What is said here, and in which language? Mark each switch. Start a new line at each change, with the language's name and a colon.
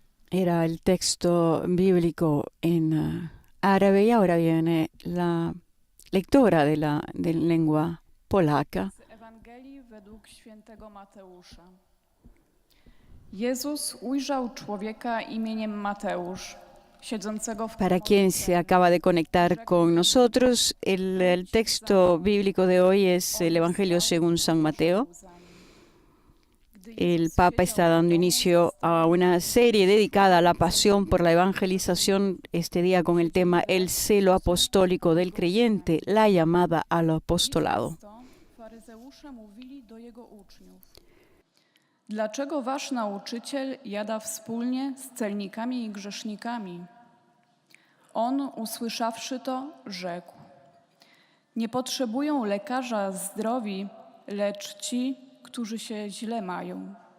Spanish: Era el texto bíblico en árabe y ahora viene la lectura de la lengua polaca.
Polish: Z Ewangelii według świętego Mateusza. Jezus ujrzał człowieka imieniem Mateusz, siedzącego w
Spanish: Para quien se acaba de conectar con nosotros, el texto bíblico de hoy es el Evangelio según San Mateo. El Papa está dando inicio a una serie dedicada a la pasión por la evangelización, este día con el tema El celo apostólico del creyente, la llamada al apostolado.
Polish: Faryzeusze mówili do jego uczniów: dlaczego wasz nauczyciel jada wspólnie z celnikami i grzesznikami? On, usłyszawszy to, rzekł: nie potrzebują lekarza zdrowi, lecz ci, którzy się źle mają.